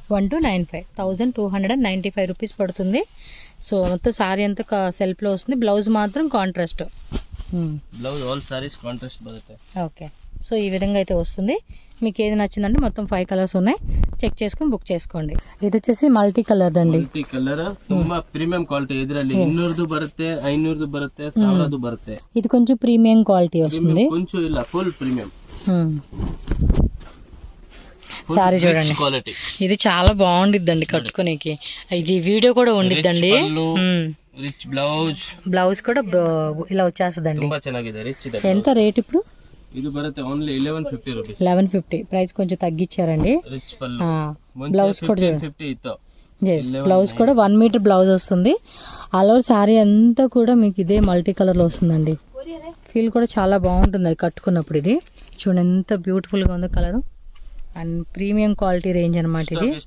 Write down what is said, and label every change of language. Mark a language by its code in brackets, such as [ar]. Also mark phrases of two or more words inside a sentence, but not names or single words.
[te] 1295 రూపీస్ పడుతుంది. సో మొత్తం సారీ అంతా సెల్ఫ్లో వస్తుంది. బ్లౌజ్ మాత్రం కాంట్రాస్ట్. [en] blouse all sarees contrast బರುತ್ತೆ. okay, so [te] ఈ విధంగా అయితే వస్తుంది. మీకు ఏది నచ్చిందంటే మొత్తం 5 కలర్స్ ఉన్నాయి, చెక్ చేసుకుని బుక్ చేసుకోండి. ఇది వచ్చేసి [en] multi colour [te] దండి. [en] multi colour [kn] ತುಂಬಾ [en] premium quality. [kn] ಇದರಲ್ಲಿ 200 ಬರುತ್ತೆ, 500 ಬರುತ್ತೆ, 1000 ಬರುತ್ತೆ. [te] ఇది కొంచెం [en] premium quality [te] వస్తుంది. కొంచెం ಇಲ್ಲ, [en] full premium [te] సారీ చూడండి, క్వాలిటీ. ఇది చాలా బాగుండిద్దండి కట్టుకునేకి. ఇది వీడియో కూడా ఉండిద్దండి. [en] rich blouse, [te] బ్లౌజ్ కూడా ఇలా వచ్చేస్తుందండి. [kn] ತುಂಬಾ ಚೆನ್ನಾಗಿದೆ, ರಿಚ್ ಇದೆ. [te] ఎంత రేట్ ఇప్పుడు? [kn] ಇದು ಬರುತ್ತೆ ಓನ್ಲಿ 1150 ರೂಪೀಸ್. [te] 1150 ప్రైస్ కొంచెం తగ్గించారండి. రిచ్ పల్లు. బ్లౌజ్ కూడా [kn] 50 ఇತ್ತು. [te] బ్లౌజ్ కూడా 1 [en] meter blouse [te] వస్తుంది. [en] all over saree [te] అంతా కూడా మీకు ఇదే [en] multi colour [te] లో వస్తుందండి. ఫీల్ కూడా చాలా బాగుంటుంది అది కట్టుకున్నప్పుడు. ఇది చూడండి ఎంత బ్యూటిఫుల్ గా ఉందో కలర్. [en] and premium quality range [te] అనమాట ఇది.